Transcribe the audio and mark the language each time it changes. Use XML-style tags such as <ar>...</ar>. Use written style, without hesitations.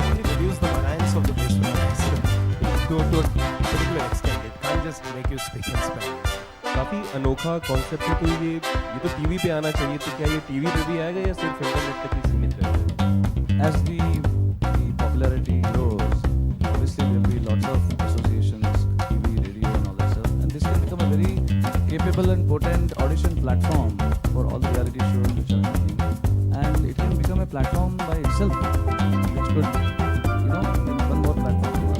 <en>reduce the variance of the bass to a particular extent. It can't just make you speak in Spanish.</en> <hi>काफ़ी अनोखा concept है, तो ये तो TV पे आना चाहिए, तो क्या ये टीवी पे भी आएगा या सिर्फ इंटरनेट तक ही सीमित रहेगा?</hi> <en>As the popularity grows, obviously there will be lots of associations, TV, radio, and all that stuff, and this can become a very capable and potent audition platform for all the reality shows which are happening, and it can become a platform by itself, which could, be one more platform.</en>